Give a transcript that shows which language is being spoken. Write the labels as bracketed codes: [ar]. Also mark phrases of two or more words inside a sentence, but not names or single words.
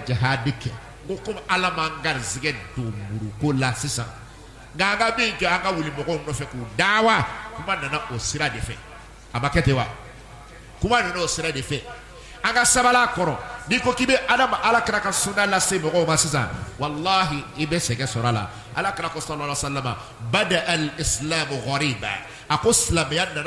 [bm] jihadi kɛ ko komi ala m'an garizigɛ don muruko la sisan nka an ka min kɛ an ka wuli mɔgɔw nɔfɛ k'u dawa kuma nana o sira de fɛ a ma kɛ ten wa kuma nana o sira de fɛ an ka sabala kɔrɔ n'i ko k'i bɛ ala kira ka sunna lase mɔgɔw ma sisan walahi i bɛ sɛgɛn sɔrɔ a la ala kira ko [ar] صلى الله عليه وسلم بدأ الإسلام غريبا [bm] a ko silamɛya nana